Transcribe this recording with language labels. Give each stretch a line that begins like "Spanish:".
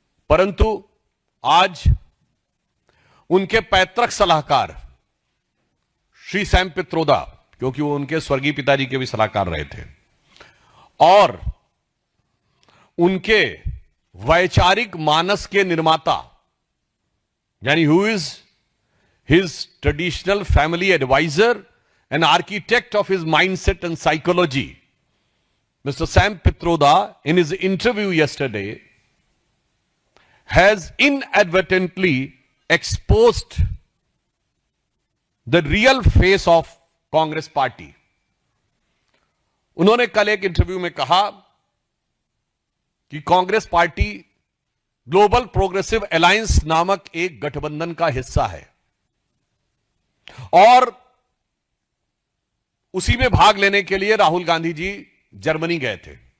Hindi: परंतु आज उनके पैतृक सलाहकार श्री सैम पित्रोदा, क्योंकि वो उनके स्वर्गीय पिताजी के भी सलाहकार रहे थे, और उनके वैचारिक मानस के निर्माता यानी
English: Who is his traditional family advisor and architect of his mindset and psychology, Mr. Sam Pitroda, in his interview yesterday, has inadvertently exposed the real face of Congress party.
Hindi: उन्होंने कल एक इंटरव्यू में कहा कि Congress party global progressive alliance नामक एक गठबंधन का हिस्सा है और उसी में भाग लेने के लिए राहुल गांधी जी जर्मनी गए थे।